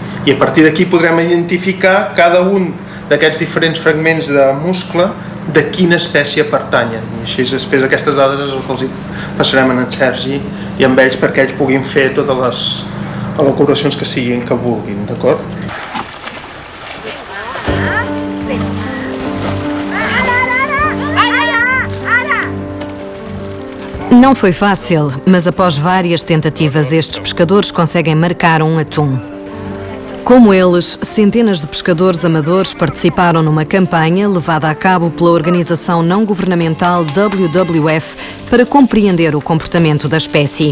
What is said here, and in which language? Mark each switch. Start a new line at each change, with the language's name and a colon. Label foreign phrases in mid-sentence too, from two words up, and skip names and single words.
Catalan: I a partir d'aquí podrem identificar cada un d'aquests diferents fragments de muscle de quina espècie pertanyen. I així després aquestes dades és el que els passarem a en Sergi i amb ells perquè ells puguin fer totes les elaboracions que siguin que vulguin, d'acord?
Portuguese: Não foi fácil, mas após várias tentativas, estes pescadores conseguem marcar um atum. Como eles, centenas de pescadores amadores participaram numa campanha levada a cabo pela organização não governamental WWF para compreender o comportamento da espécie.